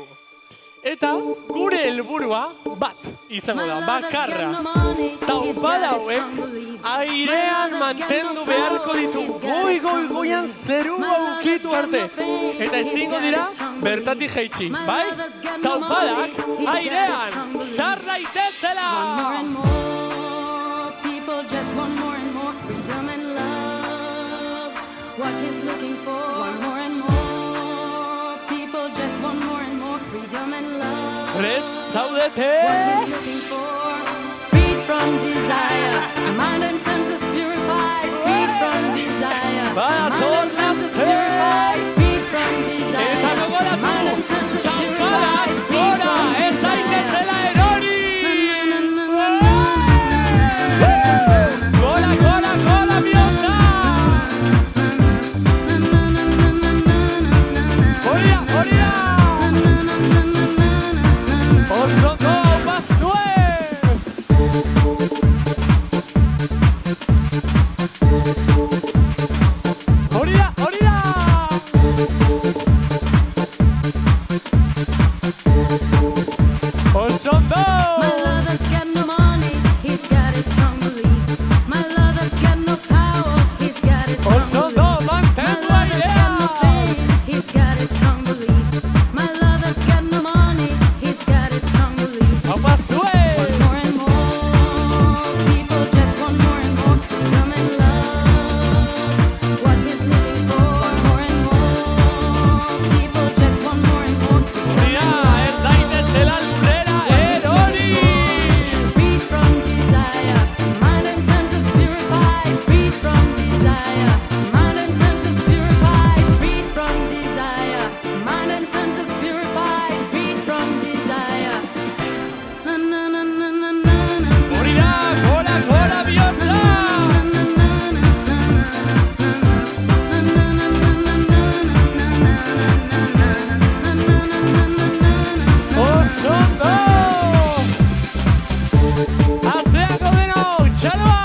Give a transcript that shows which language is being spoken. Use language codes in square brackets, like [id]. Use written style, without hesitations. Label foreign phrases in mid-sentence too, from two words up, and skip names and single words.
[eu] Eta gure helburua bat izango da, bakarra. Taupada hauek airean mantendu beharko ditu, goian zerua ukitu arte. Eta ezingo dira bertatik jaitsi, bai? Taupadak airean, sar daitezela! [en] People just want more and more freedom and love. What he's looking for, want more and more. People just want more and more freedom and love. [eu] Prest zaudete? [en] What he's looking for, freed from desire. Our mind and senses purified, freed from desire. Our mind and senses purified, freed from desire. [eu] Eta gogoratu, [en] Mind and senses [eu] taupadak [en] purified, freed [eu] gora, [en] from [eu] ez daitezela erori! Gola, gola, gola, bihotza! Horia, horia! Oso ondo, bazue! Horia, horia! Oso ondo! [en] My lover's got no money, he's got his strong beliefs. My lover's got no power, he's got his strong [eu] Oso [en] beliefs. [eu] ondo, [en] My [eu] mantendu [en] lover's got no [eu] airea! [en] fame, he's got his strong beliefs. My lover's got no money, he's got his strong beliefs. [eu] Hau bazue! [en] More and more, people just want more and more freedom and love. What he's looking for, more and more, people just want more and more freedom [eu] Horia, [en] and [eu] ez daitezela lurrera erori! [en] Freed from desire, mind and senses purified. Freed from desire, mind and senses purified. Freed from desire, mind and senses purified. Freed from desire. Na na na na na na na. [eu] Hori da, gora, gora, bihotza! Oso ondo! Atzeako denok, txaloa!